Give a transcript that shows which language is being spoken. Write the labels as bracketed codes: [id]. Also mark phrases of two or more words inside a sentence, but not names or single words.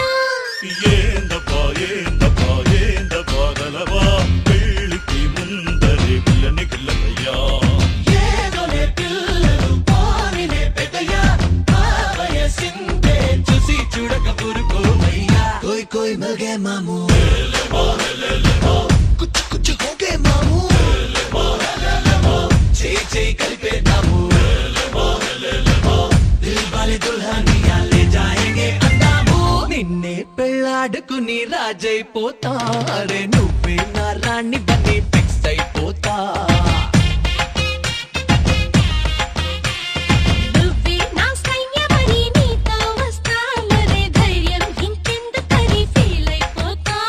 [te] ఏందబ్బా ఏందబ్బా ఏందబ్బా గలవా పెళ్ళికి ముందరే పిల్లని గిల్లయ్యా ఏదోనే పిల్లలు పారినే పెద్దయ్యా ఆ వయసిందే చూసి చూడక పురుకోమయ్యా [hi] कोई कोई मिल गए मामू कुछ कुछ हो गए मामू [te] చేయి కలిపేద్దాము దిల్ వాలే దుల్హనియా లే జాయేంగే అందాము నిన్నే పెళ్ళాడుకుని రాజైపోతా అరే నువ్వే నా రాణి బని ఫిక్స్ అయిపోతా నువ్వే నా సైన్యమని నీతో వస్తా మరి ధైర్యం ఇంకెందుకని ఫీల్ అయిపోతా